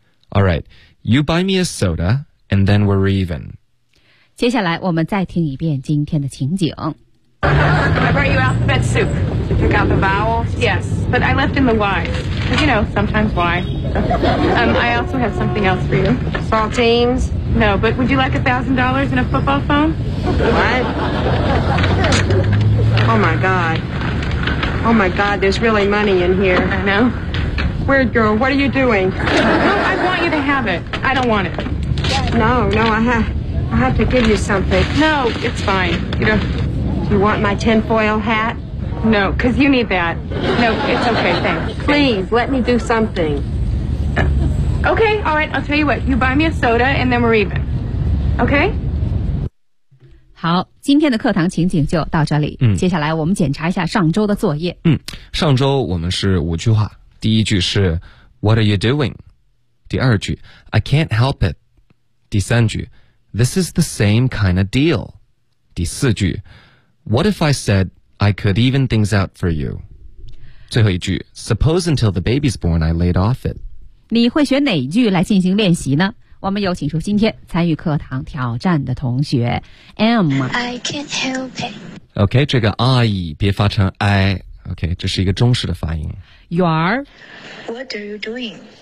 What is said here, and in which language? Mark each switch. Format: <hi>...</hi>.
<en>All right, you buy me a soda, and then we're even.</en> <zh>接下来我们再听一遍今天的情景。</zh> <en>I brought you alphabet soup. You got the vowels? Yes, but I left in the Y. Because, you know, sometimes Y. I also have something else for you. Saltines? No, but would you like $1,000 and a football phone? What? Oh, my God, there's really money in here. I know. Weird girl, what are you doing? No, I want you to have it. I don't want it. No, I have to give you something. No, it's fine. You want my tinfoil hat? No, because you need that. No, it's okay, thanks. Please, let me do something. Okay, all right, I'll tell you what. You buy me a soda and then we're even. Okay?</en> <zh>好，今天的课堂情景就到这里。接下来我们检查一下上周的作业。上周我们是五句话。第一句是</zh> <en>What are you doing?</en> <zh>第二句</zh> <en>I can't help it.</en> <zh>第三句</zh> <en>This is the same kind of deal.</en> <zh>第四句</zh> <en>What if I said I could even things out for you?</en> <zh>最后一句</zh> <en>Suppose until the baby's born I laid off it.</en> <zh>你会选哪句来进行练习呢？我们有请出今天参与课堂挑战的同学 M.</zh> <en>I can't help it.</en> <zh>OK, 这个 I 别发成 I. OK, 这是一个中式的发音。</zh> <en>You are? What are you doing?</en>